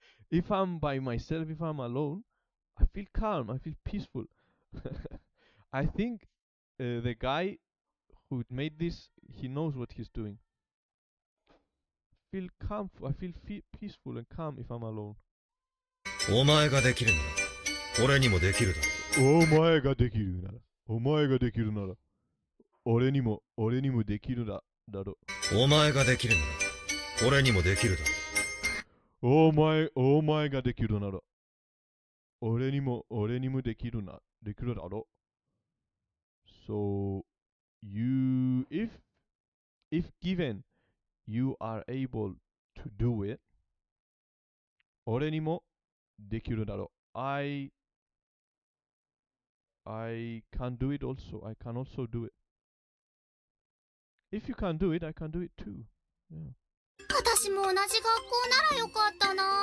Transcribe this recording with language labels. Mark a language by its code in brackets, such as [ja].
[en] If I'm by myself, if I'm alone, I feel calm, I feel peaceful. I think the guy who made this, he knows what he's doing. I feel peaceful and calm if I'm alone. [ja] お前ができるなら、俺にもできるだろ。お前ができるなら、お前ができるなら、俺にもできるだろ。お前ができるなら、俺にもできるだろ。お前ができるなら、俺にもできるだろ。 [en] So, if given, you are able to do it. [ja] 俺にもできるだろ。 [en] I can do it also. I can also do it. If you can do it, I can do it too. Yeah. [ja] 私も同じ学校ならよかったな。